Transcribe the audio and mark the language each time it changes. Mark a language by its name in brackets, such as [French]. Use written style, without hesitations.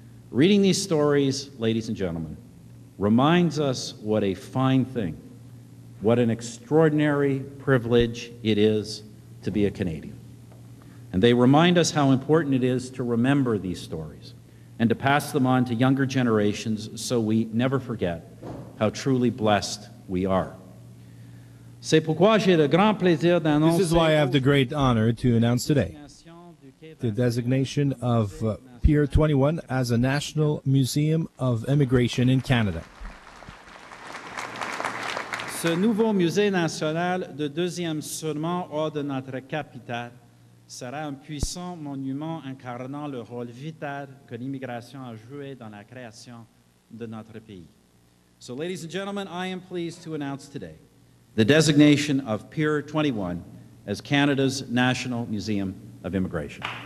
[English] Reading these stories, ladies and gentlemen, reminds us what a fine thing, what an extraordinary privilege it is to be a Canadian. And they remind us how important it is to remember these stories and to pass them on to younger generations so we never forget how truly blessed we are. [French] C'est pourquoi j'ai le grand plaisir d'annoncer [English] This is why I have the great honor to announce today the designation of Pier 21 as a National Museum of Immigration in Canada. [French] Ce nouveau musée national de deuxième seulement hors de notre capitale sera un puissant monument incarnant le rôle vital que l'immigration a joué dans la création de notre pays. [English] So, ladies and gentlemen, I am pleased to announce today the designation of Pier 21 as Canada's National Museum of Immigration.